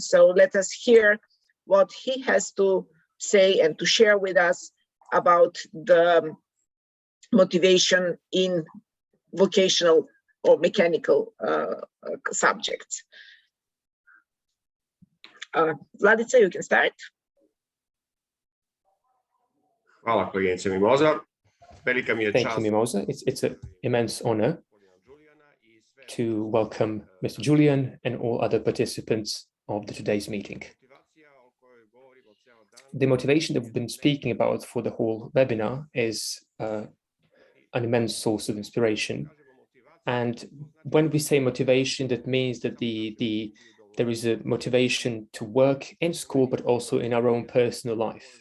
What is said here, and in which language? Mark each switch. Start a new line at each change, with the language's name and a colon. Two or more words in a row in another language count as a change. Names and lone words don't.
English: So let us hear what he has to say and to share with us about the motivation in vocational or mechanical subjects. Vladica, you can start.
Serbian: Hvala, kolegice Mimoza.
English: Thank you, Mimoza. It's an immense honor to welcome Mr. Julian and all other participants of today's meeting. The motivation that we've been speaking about for the whole webinar is an immense source of inspiration And when we say motivation, that means that there is a motivation to work in school, but also in our own personal life.